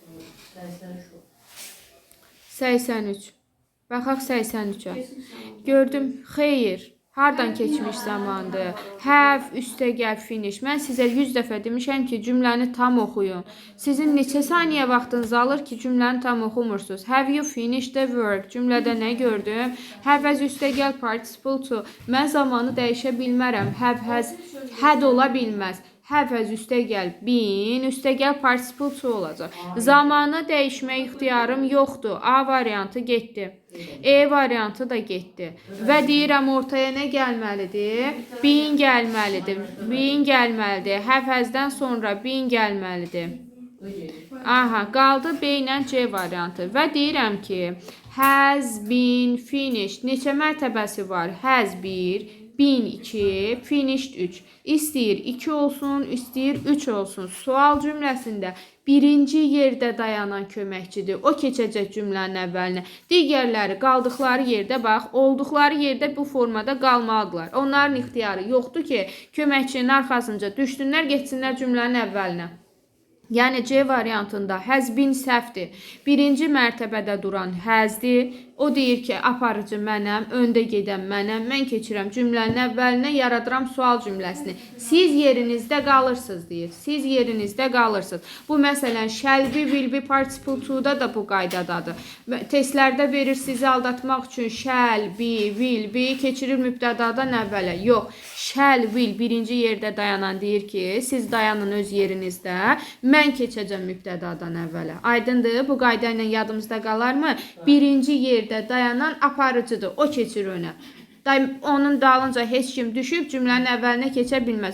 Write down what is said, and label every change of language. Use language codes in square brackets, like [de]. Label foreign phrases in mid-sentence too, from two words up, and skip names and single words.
[az] 83. Baxaq 83-ə. Gördüm, xeyr. Hardan keçmiş zamandır? [en] Have, üstəgəl, finish. [az] Mən sizə 100 dəfə demişəm ki, cümləni tam oxuyun. Sizin neçə saniyə vaxtınız alır ki, cümləni tam oxumursunuz. [en] Have you finished the work? [az] Cümlədə nə gördüm? [en] Have as üstəgəl participle to. [az] Mən zamanı dəyişə bilmərəm. [en] Have has, had [az] ola bilməz. [en] Have as üstəgəl been, üstəgəl participle to olacaq. [az] Zamanı dəyişmək ixtiyarım yoxdur. A variantı getdi. E variantı da getdi. Və deyirəm ortaya nə gəlməlidir? Been gəlməlidir. Been gəlməlidir. [en] Have has'dən [az] sonra been gəlməlidir. Aha, qaldı B ilə C variantı. Və deyirəm ki, [en] has been finished. [az] Neçə mərtəbəsi var? [en] Has 1, been 2, finished 3. [az] İstəyir 2 olsun, istəyir 3 olsun. Sual cümləsində birinci yerdə dayanan köməkçidir. O keçəcək cümlənin əvvəlinə. Digərləri qaldıqları yerdə, bax, olduqları yerdə bu formada qalmalıdırlar. Onların ixtiyarı yoxdur ki, köməkçinin arxasınca düşsünlər, geçsinlər cümlənin əvvəlinə. Yəni C variantında [en] has been [az] səhvdir. Birinci mərtəbədə duran has'dir. O deyir ki, aparıcı mənəm, öndə gedən mənəm, mən keçirəm cümlənin əvvəlinə, yaradıram sual cümləsini. Siz yerinizdə qalırsınız deyir. Siz yerinizdə qalırsınız. Bu məsələn [en] shall be, will be, participle to- [az] da da bu qaydadadır. Testlərdə verir sizi aldatmaq üçün [en] shall be, will be [az] keçirir mübtədadan əvvələ. Yox, [en] shall, will [az] birinci yerdə dayanan deyir ki, siz dayanın öz yerinizdə, mən keçəcəm mübtədadan əvvələ. Aydındır? Bu qayda ilə yadımızda qalarmı? Birinci yerdə dayanan aparıcıdır. O keçir önə. Onun dalınca heç kim düşüb cümlənin əvvəlinə keçə bilməz.